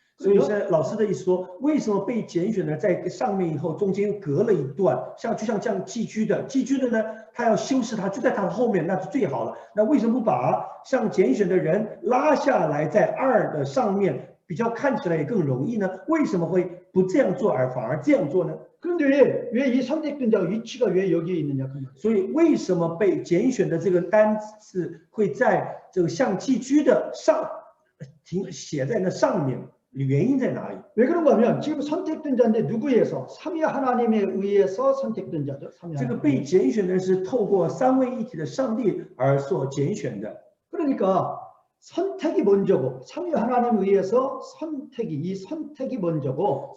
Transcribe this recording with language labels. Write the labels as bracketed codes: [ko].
[zh] 所以是老师的意思说，为什么被拣选的在上面以后中间隔了一段，就像这样寄居的呢，他要修饰他就在他的后面，那是最好了。那为什么不把像拣选的人拉下来在2的上面，比较看起来也更容易呢？为什么会不这样做而反而这样做呢？ [ko] 그런데 왜 이 선택된 자가 위치가 왜 여기에 있느냐 그 말이에요. [zh] 所以为什么被拣选的这个单词会在这个像寄居的上写在那上面？原因在哪里？ [ko] 왜 그런가 하면 지금 선택된 자인데 누구에 의해서? 삼위 하나님에 의해서 선택된 자죠. [zh] 这个被拣选的是透过三位一体的上帝而所拣选的。 [ko] 그러니까 선택이 먼저고 삼위 하나님에 의해서 이 선택이 먼저고